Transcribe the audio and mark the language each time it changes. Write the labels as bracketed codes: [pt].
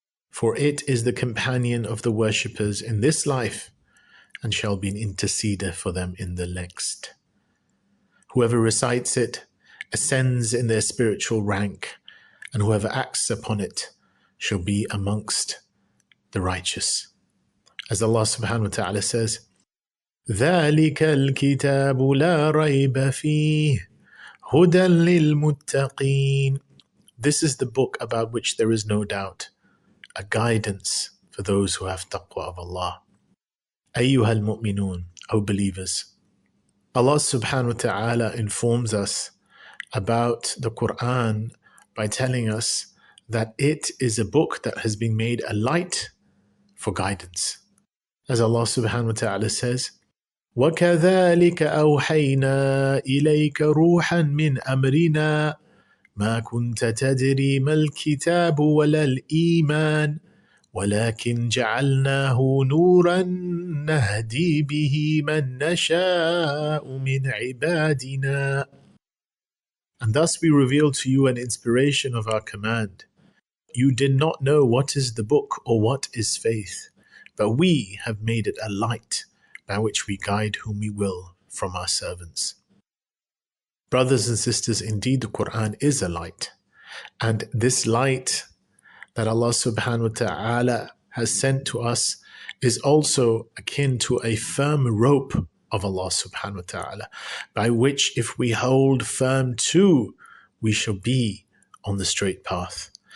[en] For it is the companion of the worshippers in this life and shall be an interceder for them in the next. Whoever recites it ascends in their spiritual rank, and whoever acts upon it shall be amongst the righteous. As Allah subhanahu wa ta'ala says, [ar] ذَلِكَ الْكِتَابُ لَا رَيْبَ فِيهِ هُدًى لِلْمُتَّقِينَ. [en] This is the book about which there is no doubt, a guidance for those who have taqwa of Allah. [ar] أَيُّهَا الْمُؤْمِنُونَ, [en] O believers. Allah subhanahu wa ta'ala informs us about the Quran by telling us that it is a book that has been made a light for guidance. As Allah subhanahu wa ta'ala says, [ar] وَكَذَلِكَ أَوْحَيْنَا إِلَيْكَ رُوحًا مِّنْ أَمْرِنَا مَا كُنْتَ تَدْرِي مَا الْكِتَابُ وَلَا الْإِيمَانُ وَلَكِنْ جَعَلْنَاهُ نُورًا نَهْدِي بِهِ مَنْ نَشَاءُ مِنْ عِبَادِنَا. [en] And thus we reveal to you an inspiration of our command. You did not know what is the book or what is faith, but we have made it a light by which we guide whom we will from our servants. Brothers and sisters, indeed the Quran is a light. And this light that Allah subhanahu wa ta'ala has sent to us is also akin to a firm rope of Allah subhanahu wa ta'ala, by which if we hold firm to, we shall be on the straight path.